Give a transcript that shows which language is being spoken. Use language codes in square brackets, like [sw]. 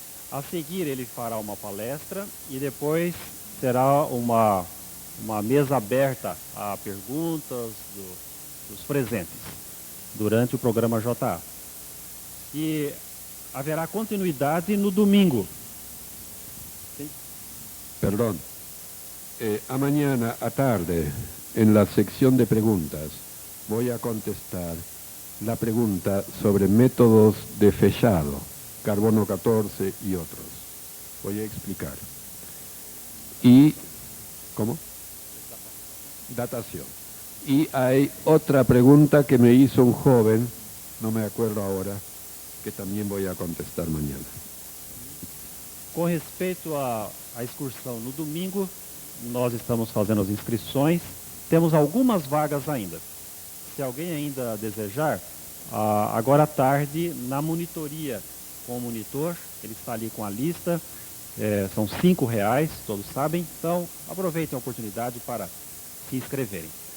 [pt] A seguir ele fará uma palestra e depois será uma mesa aberta a perguntas dos presentes durante o programa JA. E haverá continuidade no domingo. [es] ¿Sí? Perdón. Mañana a tarde, en la sección de preguntas, voy a contestar la pregunta sobre métodos de fechado, carbono 14 y otros. Voy a explicar. Y, ¿cómo? Datación. Y hay otra pregunta que me hizo un joven, no me acuerdo ahora, que también voy a contestar mañana. [pt] Com respeito à excursão no domingo, nós estamos fazendo as inscrições. Temos algumas vagas ainda. Se alguém ainda desejar, agora à tarde, na monitoria com o monitor, ele está ali com a lista, são R$5, todos sabem, então aproveitem a oportunidade para se inscreverem.